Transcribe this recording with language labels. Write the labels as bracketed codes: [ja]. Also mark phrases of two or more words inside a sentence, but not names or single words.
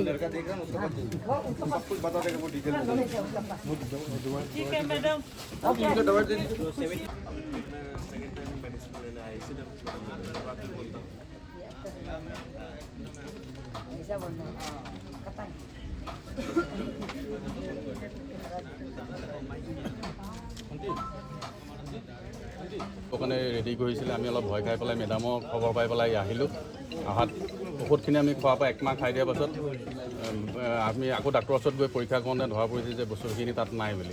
[hi] हाँ, वो उनका पास कुछ बता देगा, वो डिटेल ठीक है मैडम। ऐसा बोलना है, कतान। [as] কাৰণে ৰেডি কৰিছিলে। আমি অলপ ভয় খাই পেলাই মেডামৰ খবৰ পাই পেলাই আহিলোঁ। অহাত ঔষধখিনি আমি খোৱাৰ পৰা 1 মাহ খাই দিয়াৰ পাছত আমি আকৌ ডাক্তৰৰ ওচৰত গৈ পৰীক্ষা কৰোঁতে ধৰা পৰিছে যে বস্তুখিনি তাত নাই বুলি।